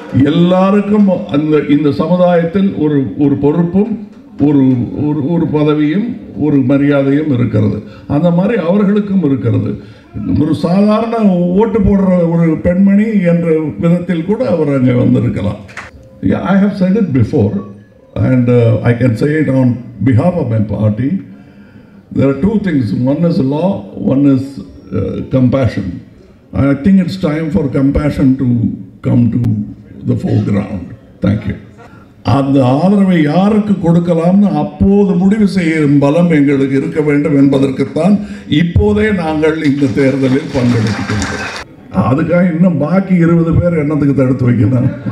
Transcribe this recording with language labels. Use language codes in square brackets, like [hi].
[ta] எல்லாருக்கும் இந்த சமுதாயத்தில் ஒரு பொறுப்பும் ஒரு பதவியும் ஒரு மரியாதையும் இருக்கிறது. அந்த மாதிரி அவர்களுக்கும் இருக்கிறது. ஒரு சாதாரண ஓட்டு போடுற ஒரு பெண்மணி என்ற விதத்தில் கூட அவர் அங்கே வந்திருக்கலாம். [en] I have said it before and I can say it on behalf of my party. There are two things. One is law, one is compassion. I think it's time for compassion to come to the foreground. Thank you. [ta] அந்த ஆதரவை யாருக்கு கொடுக்கலாம்னு அப்போது முடிவு செய்யும் பலம் எங்களுக்கு இருக்க வேண்டும் என்பதற்குத்தான் இப்போதே நாங்கள் இந்த தேர்தலில் பங்கெடுத்துக்கொள்கிறோம். அதுக்காக இன்னும் பாக்கி 20 பேர் என்னத்துக்கு தடுத்து வைக்கணும்?